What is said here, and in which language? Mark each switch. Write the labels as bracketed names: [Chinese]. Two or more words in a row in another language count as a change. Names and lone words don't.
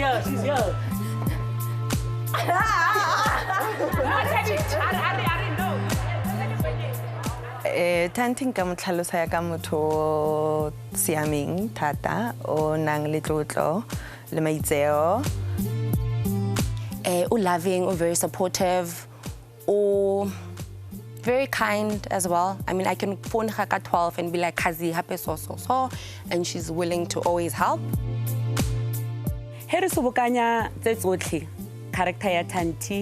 [Tswana] Thanthi nka mo tlhalosa ya ka motho o siameng thata o nang le tlotlo le maitseo. [English] Loving, or very supportive, or very kind as well. I mean, I can phone her at 12 and be like, Kazi, happy so, and she's willing to always help. [Tswana] Here sobokanya tse tsotlhe character ya Thanthi.